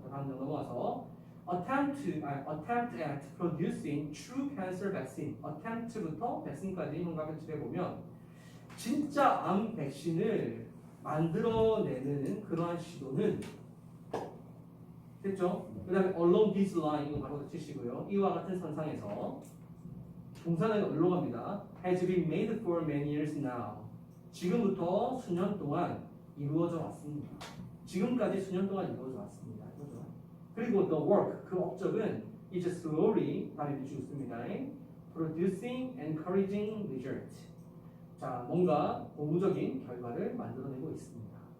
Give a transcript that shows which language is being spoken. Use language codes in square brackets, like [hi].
[ko] 자, 다음 넘어가서 [en] attempt at producing true cancer vaccine. [ko] attempt부터 백신까지 형광펜치를 보면 진짜 암 백신을 만들어내는 그러한 시도는 됐죠? 그 다음에 [en] along this line [ko] 이거 바로 치시고요. 이와 같은 선상에서 동사는 어디로 갑니다. [en] has been made for many years now. [ko] 지금부터 수년 동안 이루어져 왔습니다. 지금까지 수년 동안 이루어져 왔습니다. 그렇죠? 그리고 [en] the work [ko] 그 업적은 [en] is slowly [ko] 다음에 주고 있습니다. [en] producing encouraging result. [ko] 자 뭔가 고무적인 결과를 만들어내고 있습니다.